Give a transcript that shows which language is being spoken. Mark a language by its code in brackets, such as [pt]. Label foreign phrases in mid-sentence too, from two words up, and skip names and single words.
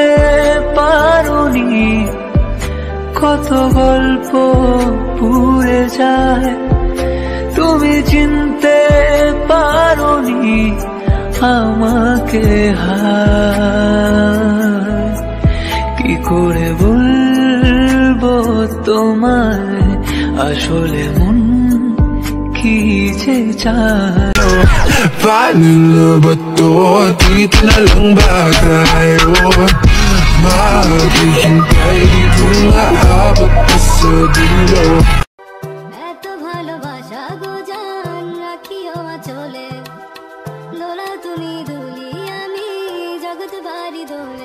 [bn] পারোনি কত গল্প পুড়ে যায়, তুমি চিনতে পারোনি আমাকে। হায় কি করে বলবো তোমায়, আসলে মন কি যে চায়। [tl] Paano ba to? Dito na lang ba tayo? Maghihintay dito na abot pa sa dulo. [bn] এত ভালোবাসা গো জান রাখিও চলে, দোলা তুমি দুলি আমি জগৎ বাড়ি দোলে।